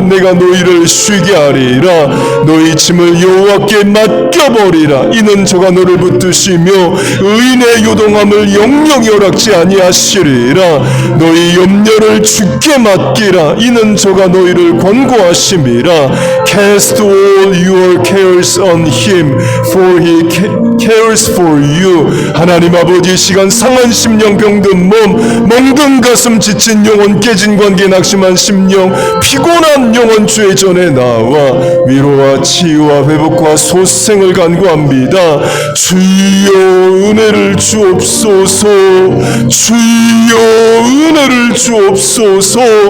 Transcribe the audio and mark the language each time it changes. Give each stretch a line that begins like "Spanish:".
Korean: 내가 너희를 쉬게 하리라. 너희 짐을 여호와께 맡겨버리라. 이는 저가 너를 붙드시며 의인의 요동함을 영영이 허락지 아니하시리라. 너희 염려를 주께 맡기라. 이는 저가 너희를 권고하심이라.
English: Cast all your cares on him, for he cares for you.
Korean: 하나님 아버지, 시간 상한 심령, 병든 몸, 멍든 가슴, 지친 영혼, 깨진 관계, 낙심한 심령, 피곤한 영혼 주의 전에 나와 위로와 치유와 회복과 소생을 간구합니다. 주여 은혜를 주옵소서. 주여 은혜를 주옵소서.